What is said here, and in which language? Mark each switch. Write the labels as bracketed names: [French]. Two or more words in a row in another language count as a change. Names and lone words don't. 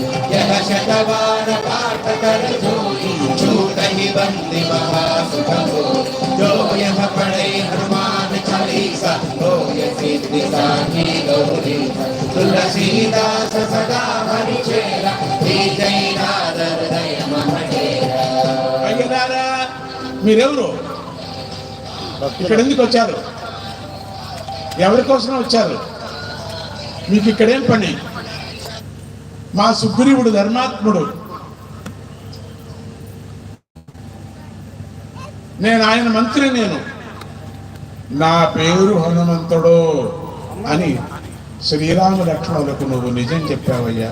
[Awadhi] यह शतवार पाठ कर जोई, छूटहि बंदी महा सुख होई। जो यह पढ़े हनुमान चालीसा, होय सिद्धि साखी गौरीसा। तुलसीदास सदा हरि चेरा, जय नाद हृदय महडेरा। [Telugu] అయ్యగారా మీరెవరు? ఇక్కడ ఎందుకు వచ్చారు? ఎవరి కోసం వచ్చారు? మీకు ఇక్కడేం పని? మా సుగ్రీవుడు ధర్మాత్ముడు, నేను ఆయన మంత్రి, నా పేరు హనుమంతుడు అని శ్రీరామ లక్ష్మణులకు నువ్వు నిజం చెప్పావయ్యా.